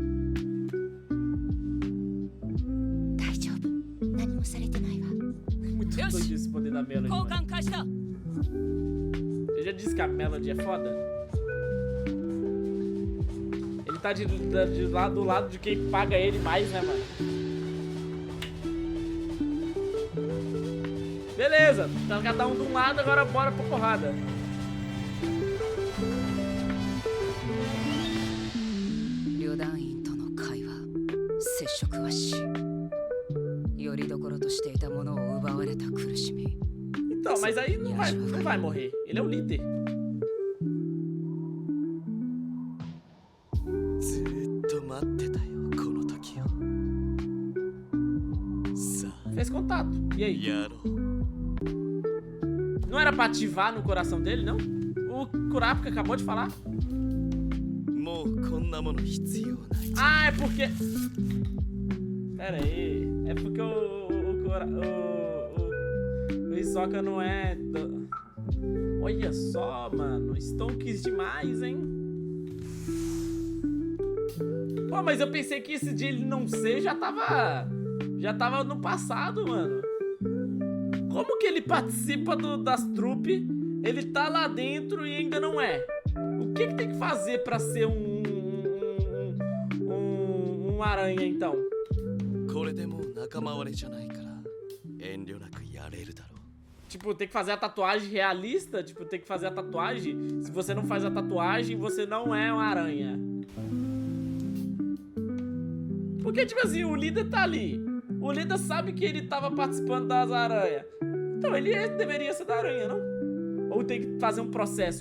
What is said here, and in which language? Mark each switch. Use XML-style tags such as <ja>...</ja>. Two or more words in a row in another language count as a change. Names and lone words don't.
<ja>大丈夫。何もされてないわ。</ja> <pt>Muito doido esse poder da Melody.</pt> <ja>交</ja> <pt>Mano.</pt> <ja>換開始だ</ja> <pt>Eu já disse que a Melody é foda. Ele tá do lado de quem paga ele mais, né, mano? Beleza, tá cada um de um lado, agora bora pra porrada.</pt> <ja>旅団員との会話接触はしよりどころとしていたものを奪われた苦しみ</ja> <pt>Então, mas aí não vai morrer. Ele é o líder.</pt> <ja>ずーっと待ってたよこの時をさあ</ja> <pt>Fez contato. E aí?</pt> <ja>やろう</ja> <pt>Não era pra ativar no coração dele, não? O Kurapika acabou de falar.</pt> <ja>もうこんなもの必要ない</ja> <pt>Ah, é porque... Pera aí. É porque o Hisoka não é... Olha só, mano. Stonks demais, hein? Pô, mas eu pensei que esse dia ele não ser já tava no passado, mano. Como que ele participa das trupes? Ele tá lá dentro e ainda não é. O que tem que fazer pra ser um aranha, então?</pt> <ja>これでもう仲間割れじゃないから遠慮なくやれるだろう</ja> <pt>Tipo, tem que fazer a tatuagem realista. Tipo, tem que fazer a tatuagem. Se você não faz a tatuagem, você não é uma aranha. Porque, tipo assim, o líder tá ali. O líder sabe que ele tava participando das aranhas. Então ele deveria ser da aranha, não? Ou tem que fazer um processo.</pt>